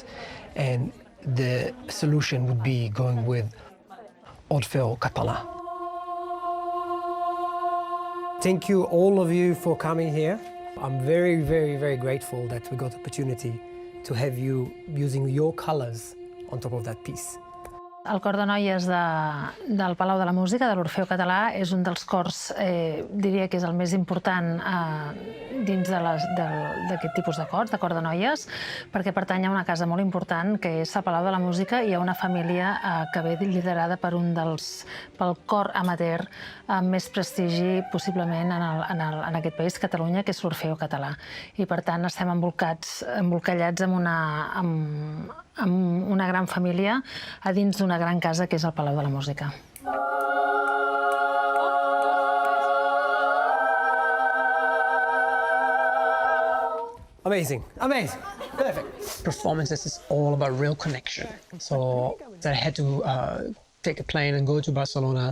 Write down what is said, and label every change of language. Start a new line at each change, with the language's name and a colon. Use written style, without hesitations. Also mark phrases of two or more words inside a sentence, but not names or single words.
English: And the solution would be going with Orfeo Català. Thank you, all of you, for coming here. I'm very, very, very grateful that we got the opportunity to have you using your colors on top of that piece.
Catalan: El cor de noies del Palau de la Música, de l'Orfeo Català, és un dels cors, diria que és el més important dins d'aquest tipus de cors, de cor de noies, perquè pertany a una casa molt important, que és el Palau de la Música, i a una família que ve liderada pel cor amateur amb més prestigi, possiblement, en aquest país, Catalunya, que és l'Orfeo Català. I, per tant, estem embolcallats amb una gran família a dins d'una gran casa que és el Palau de la Música.
English: Amazing, amazing, perfect. Performances is all about real connection. So I had to take a plane and go to Barcelona.